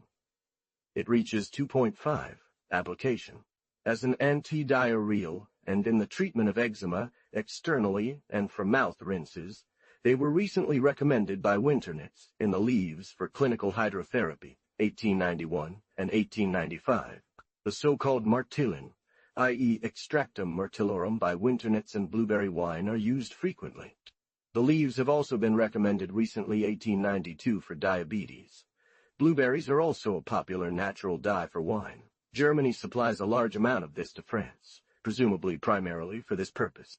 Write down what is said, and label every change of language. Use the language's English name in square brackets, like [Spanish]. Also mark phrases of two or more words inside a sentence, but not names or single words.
[English] It reaches 2.5. Application. As an antidiarrheal and in the treatment of eczema externally and from mouth rinses, they were recently recommended by Winternitz in the Leaves for Clinical Hydrotherapy, 1891 and 1895. The so-called martillin, i.e. Extractum martillorum by Winternitz and blueberry wine, are used frequently. The leaves have also been recommended recently, 1892, for diabetes. Blueberries are also a popular natural dye for wine. Germany supplies a large amount of this to France, presumably primarily for this purpose.